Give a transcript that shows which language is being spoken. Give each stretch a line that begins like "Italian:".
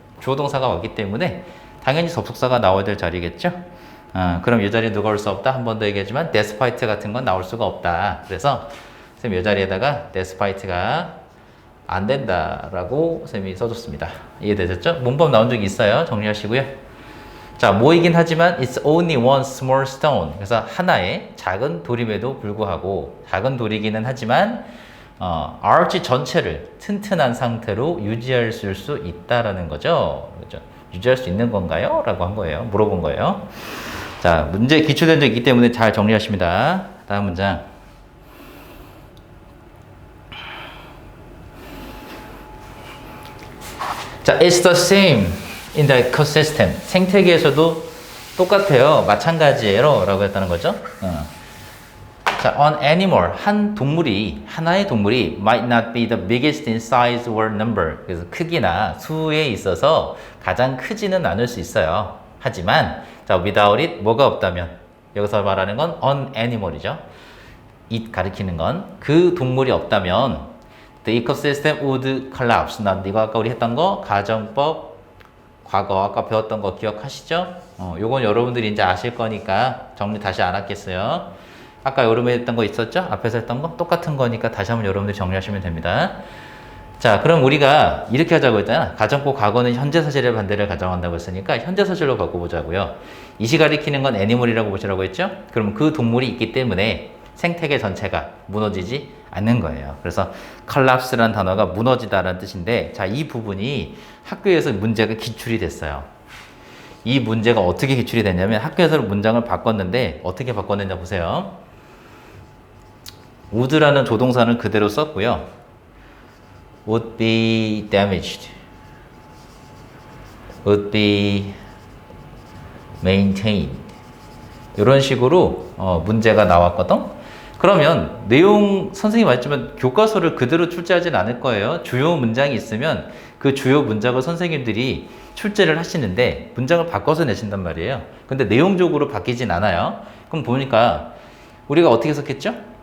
Korean: 주어 동사가 왔기 때문에 당연히 접속사가 나와야 될 자리겠죠? 그럼 이 자리에 누가 올 수 없다? 한 번 더 얘기하지만 despite 같은 건 나올 수가 없다. 그래서 선생님 이 자리에다가 despite가 안 된다라고 선생님이 써줬습니다. 이해되셨죠? 문법 나온 적이 있어요. 정리하시고요.
English: 자, 모이긴 하지만 it's only one small stone.
Korean: 그래서 하나의 작은 돌임에도 불구하고 작은 돌이기는 하지만 arch 전체를 튼튼한 상태로 유지할 수 있다라는 거죠. 그렇죠? 유지할 수 있는 건가요? 라고 한 거예요. 물어본 거예요. 자, 문제 기출된 적이 있기 때문에 잘 정리하십니다. 다음 문장.
English: 자, it's the same in the ecosystem.
Korean: 생태계에서도 똑같아요. 마찬가지예요. 라고 했다는 거죠. 자,
English: an animal.
Korean: 하나의 동물이
English: might not be the biggest in size or number.
Korean: 그래서 크기나 수에 있어서 가장 크지는 않을 수 있어요. 하지만, 자,
English: without it,
Korean: 뭐가 없다면. 여기서 말하는 건 an animal이죠. it 가리키는 건 그 동물이 없다면
English: the ecosystem would collapse.
Korean: 이거 아까 우리 했던 거, 가정법, 과거 아까 배웠던 거 기억하시죠? 요건 여러분들이 이제 아실 거니까 정리 다시 안 하겠어요. 아까 여름에 했던 거 있었죠? 앞에서 했던 거? 똑같은 거니까 다시 한번 여러분들 정리하시면 됩니다. 자, 그럼 우리가 이렇게 하자고 했잖아. 가정법 과거는 현재사실의 반대를 가정한다고 했으니까 현재사실로 바꿔보자고요. 이시 가리키는 건 애니멀이라고 보시라고 했죠? 그럼 그 동물이 있기 때문에 생태계 전체가 무너지지 않는 거예요. 그래서 collapse라는 단어가 무너지다라는 뜻인데, 자, 이 부분이 학교에서 문제가 기출이 됐어요. 이 문제가 어떻게 기출이 됐냐면 학교에서 문장을 바꿨는데 어떻게 바꿨는지 보세요. would라는 조동사는 그대로 썼고요.
English: would be damaged, would be maintained
Korean: 이런 식으로 문제가 나왔거든. 그러면 내용 선생님이 말했지만 교과서를 그대로 출제하진 않을 거예요. 주요 문장이 있으면 그 주요 문장을 선생님들이 출제를 하시는데 문장을 바꿔서 내신단 말이에요. 근데 내용적으로 바뀌진 않아요. 그럼 보니까 우리가 어떻게 해석했죠?